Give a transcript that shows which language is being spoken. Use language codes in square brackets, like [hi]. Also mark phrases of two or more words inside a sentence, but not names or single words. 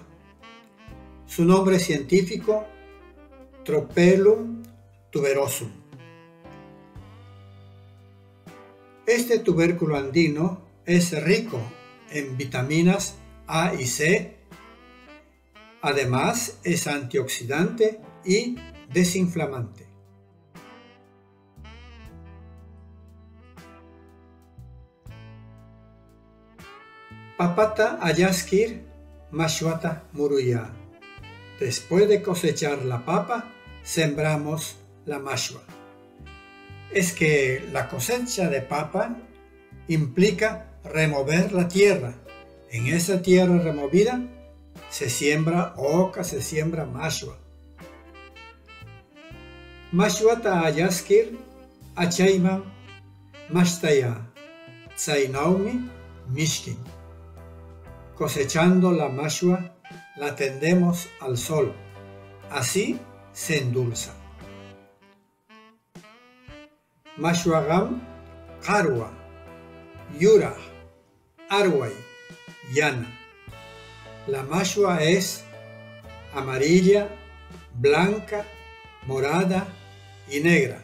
[es] Su nombre científico, Tropelum tuberosum. Este tubérculo andino es rico en vitaminas A y C. Además, es antioxidante y desinflamante. [qu] Papata ayaskir mashuata muruya. [es] Después de cosechar la papa, sembramos la mashua. Es que la cosecha de papa implica remover la tierra. En esa tierra removida se siembra oca, se siembra mashua. [qu] Mashuata ayaskir achayman mashtaya tsainaumi mishkin. [es] Cosechando la mashua, la tendemos al sol. Así se endulza. [qu] Mashuagam, Karwa, Yura, Arway, Yana. [es] La mashua es amarilla, blanca, morada y negra.